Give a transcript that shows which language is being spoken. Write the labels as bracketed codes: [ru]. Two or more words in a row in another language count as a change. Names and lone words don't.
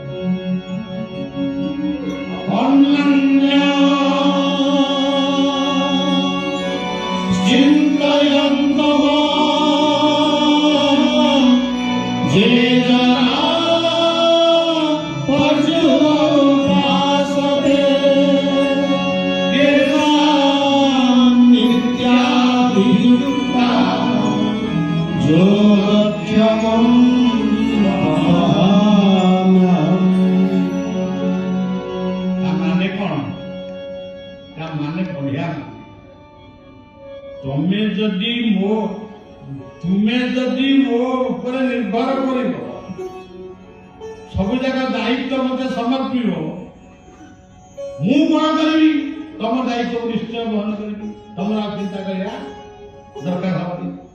[sa] ଅନ୍ୟ ଚିନ୍ତୟନ୍ତଃ ଯେ ଜନା ପର୍ଯୁବାସତେ তেষাং নিত্যাভিযুক্তা যোগক্ষেমং [or] ମାନେ କଣ ତା ମାନେ ବଢିଆ ତୁମେ ଯଦି ମୋ ଉପରେ ନିର୍ଭର କରିବ ସବୁ ଜାକ ଦାୟିତ୍ୱ ମତେ ସମର୍ପିବ ମୁଁ କଣ କରିବି ତମ ଦାୟିତ୍ୱ ନିଶ୍ଚୟ ବହନ କରିବି ତମର ଆଉ ଚିନ୍ତା କରିବା ଦରକାର ହବନି